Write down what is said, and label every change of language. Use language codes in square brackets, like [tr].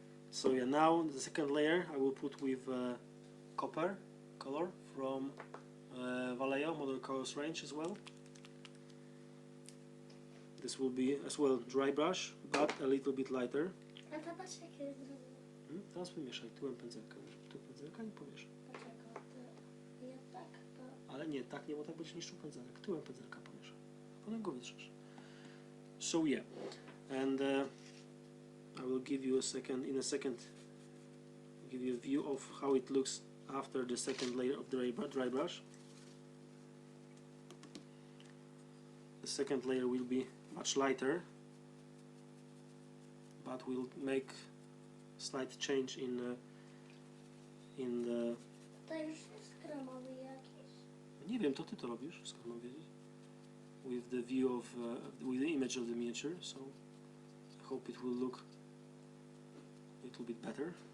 [en] So yeah, now the second layer I will put with copper color from Vallejo Model Colors range as well. This will be as well dry brush, but a little bit lighter. [pl] A to patrz jakie jest zrobione. Teraz wymieszaj tyłem pędzelka. Tu pędzelka i pomieszaj. Dlaczego? To ja tak, to... Ale nie, tak nie, bo tak będziesz niszczył pędzelek. Tyłem pędzelka pomieszaj. Potem go wytrzesz. [en] So yeah, and I will give you a second. In a second, give you a view of how it looks after the second layer of dry brush. The second layer will be much lighter, but will make slight change in the. [pl] To już jest kremowy jakiś. Nie wiem, to ty to robisz, skąd mam wiedzieć? [en] With the view of, with the image of the miniature, so I hope it will look a little bit better.